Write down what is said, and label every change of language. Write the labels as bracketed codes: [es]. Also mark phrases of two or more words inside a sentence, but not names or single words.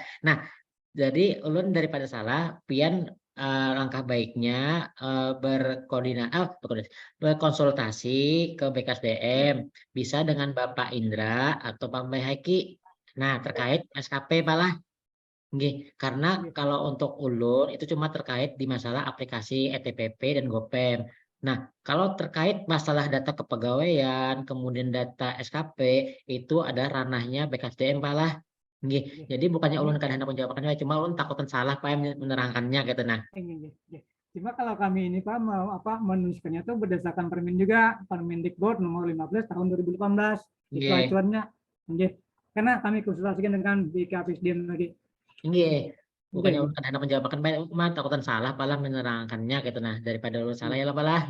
[bjn] Nah, jadi ulun daripada salah pian langkah baiknya berkonsultasi ke BKSDM bisa dengan Bapak Indra atau Pak Haki. [id] Nah, terkait SKP malah karena kalau untuk ulun itu cuma terkait di masalah aplikasi ETPP dan GoPem. Nah, kalau terkait masalah data kepegawaian kemudian data SKP itu ada ranahnya BKSDM malah. [bjn] Jadi bukannya ulun kan hendak menjawabkannya, cuma ulun takutan salah Pak menerangkannya gitu nah. [id] Cuma kalau kami ini Pak mau menuliskannya itu berdasarkan Permen juga, Permendikbud nomor 15 tahun 2018. Itu acuannya. Karena kami konsultasikan dengan BKSDM lagi. [bjn] Bukannya ulun kan hendak menjawabkan Pak, cuma takutan salah Pak menerangkannya gitu nah, daripada ulun salah ya lah Pak.